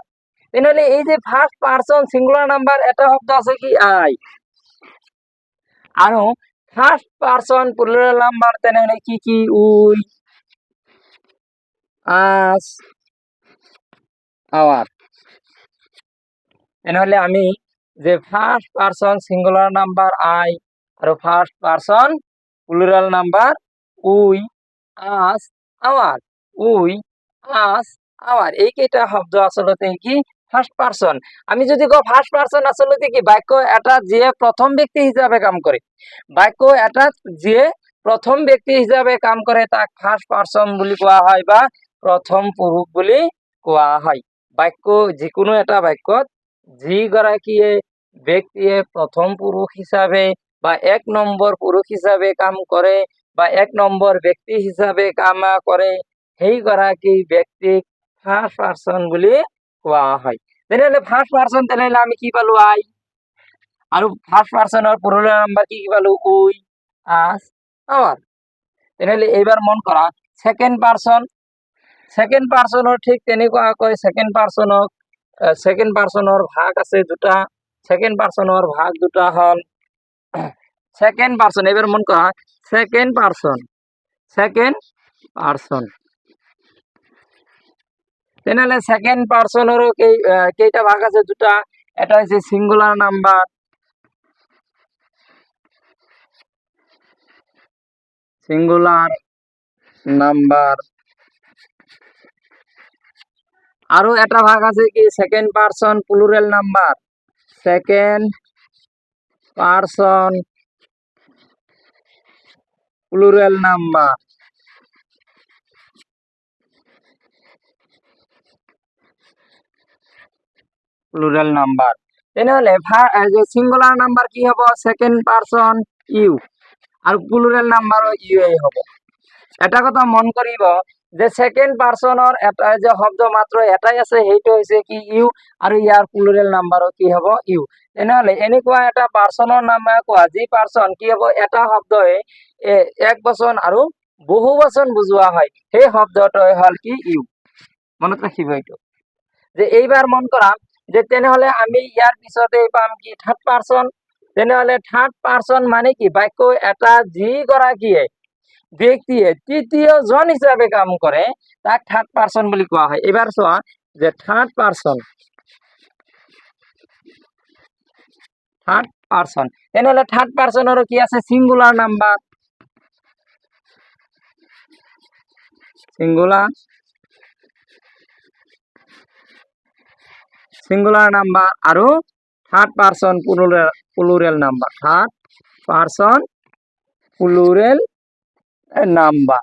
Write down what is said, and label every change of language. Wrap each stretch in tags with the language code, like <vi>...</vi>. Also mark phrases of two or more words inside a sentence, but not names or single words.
<as>তেনেহলে এই যে</as> <en>first person singular number</en> <as>এটা শব্দ আছে কি আই, আৰু</as> <en>first person plural number</en> <as>তেনেহলে কি কি</as> <en>we, us, our.</en> <as>তেনেহলে আমি যে</as> <en>first person singular number I আৰু first person plural number we, us, our, we, us, our,</en> <as>এই কেইটা শব্দ আসলতে কি</as> <en>first person.</en> <as>আমি যদি কওঁ</as> <en>first person</en> <as>আসলতে কি বাক্য এটা যিয়ে প্রথম ব্যক্তি হিসাবে কাম করে, বাক্য এটা যিয়ে প্রথম ব্যক্তি হিসাবে কাম করে তাক</as> <en>first person</en> <as>বুলি কোৱা হয় বা প্রথম পুৰুষ বুলি কোৱা হয়। বাক্য যিকোনো এটা বাক্যত যিগৰাকীয়ে ব্যক্তিয়ে প্রথম পুরুষ হিসাবে বা এক নম্বর পুরুষ হিসাবে কাম করে বা এক নম্বর ব্যক্তি হিসাবে কাম করে সেই গৰাকী ব্যক্তিক</as> <en>first person</en> <as>বুলি কোৱা হয়। তেনেহলে</as> <en>first person</en> <as>তেনেহলে আমি কি পালো আই, আৰু</as> <en>first person's plural number</en> <as>কি কি পালো</as> <en>we, us, our.</en> <as>তেনেহলে এইবাৰ মন কৰা</as> <en>second person, second person's</en> <as>ঠিক তেনেকুৱাকৈ</as> <en>second person's</en> <as>ভাগ আছে দুটা,</as> <en>second person's</en> <as>ভাগ দুটা হল</as> <en>second person,</en> <as>এবার মন করা</as> <en>second person, second person.</en> <as>তেনেহলে</as> <en>second person's also</en> <as>কেইটা ভাগ আছে দুটা,</as> <bn>এটা হচ্ছে</bn> <en>singular number, singular number,</en> <bn>আরো একটা ভাগ আছে কি</bn> <en>second person plural number, second person plural number. plural number তেনেহলে singular number</en> <as>কি হব</as> <en>second person you, আর plural number also you হব।</en> <as>এটা কথা মন কৰিব যে</as> <en>second person's</en> <as>এটা যে শব্দ মাত্ৰ এটাই আছে সেইটো হৈছে কি ইউ, আৰু ইয়াৰ</as> <en>plural number also</en> <as>কি হব ইউ। তেনেহলে এনেকুৱা এটা পারসনৰ নাম কোৱা যি পারসন কি হব এটা শব্দই এক বচন আৰু বহু বচন বুজোৱা হয় সেই শব্দটোই হল কি ইউ। মনত ৰাখিব এইটো। যে এইবাৰ মন কৰা যে তেনেহলে আমি ইয়াৰ পিছতে পাম কি</as> <en>third person.</en> <as>তেনেহলে</as> <en>third person</en> <as>মানে কি বাক্য এটা যি গৰাকীয়ে ব্যক্তিয়ে তৃতীয় জন হিসাবে কাম করে তাক</as> <en>third person</en> <as>বুলি কোৱা হয়। এবার চোৱা যে</as> <en>third person, third person তেনেহলে third person's also</en> <as>কি আছে</as> <en>singular number, singular, singular number আৰু third person plural number, third person plural number.</en>